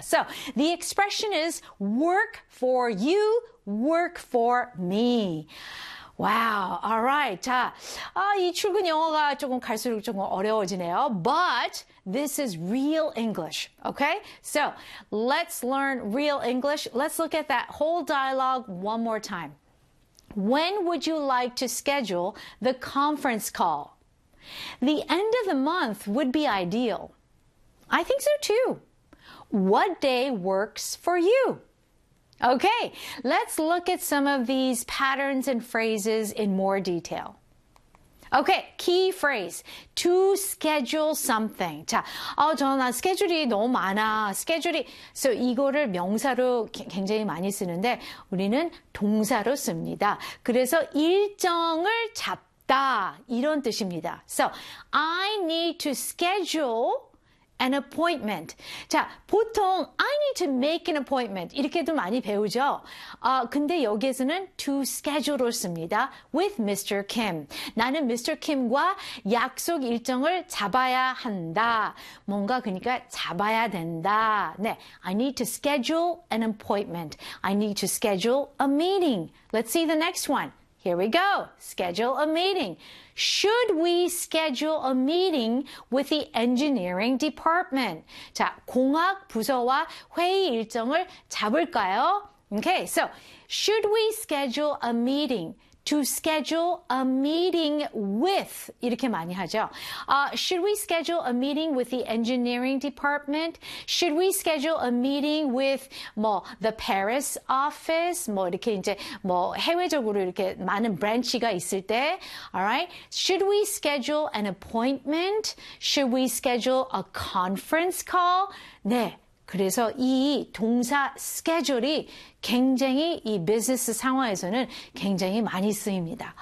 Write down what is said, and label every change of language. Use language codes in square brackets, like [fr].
[en] So, the expression is work for you, work for me. Wow, all right. [ko] 자, 아, 이 출근 영어가 조금 갈수록 조금 어려워지네요. [en] But this is real English, okay? So let's learn real English. Let's look at that whole dialogue one more time. When would you like to schedule the conference call? The end of the month would be ideal. I think so too. What day works for you? Okay, let's look at some of these patterns and phrases in more detail. Okay, key phrase, to schedule something. [ko] 자, 저는 스케줄이 너무 많아, 스케줄이. So 이거를 명사로 굉장히 많이 쓰는데 우리는 동사로 씁니다. 그래서 일정을 잡다, 이런 뜻입니다. [en] So I need to schedule an appointment. [ko] 자, 보통 [en] I need to make an appointment [ko] 이렇게도 많이 배우죠. 근데 여기에서는 to schedule을 씁니다. [en] With Mr. Kim. [ko] 나는 Mr. Kim과 약속 일정을 잡아야 한다. 뭔가 그러니까 잡아야 된다. [en] 네, I need to schedule an appointment. I need to schedule a meeting. Let's see the next one. Here we go. Schedule a meeting. Should we schedule a meeting with the engineering department? [ko] 자, 공학 부서와 회의 일정을 잡을까요? [en] Okay, so should we schedule a meeting? To schedule a meeting with, [ko] 이렇게 많이 하죠. [en] Should we schedule a meeting with the engineering department? Should we schedule a meeting with, 뭐, the Paris office? [ko] 뭐, 이렇게 이제, 뭐, 해외적으로 이렇게 많은 브랜치가 있을 때. [en] Alright. Should we schedule an appointment? Should we schedule a conference call? 네. [ko] 그래서 이 동사 schedule이 굉장히 이 비즈니스 상황에서는 굉장히 많이 쓰입니다.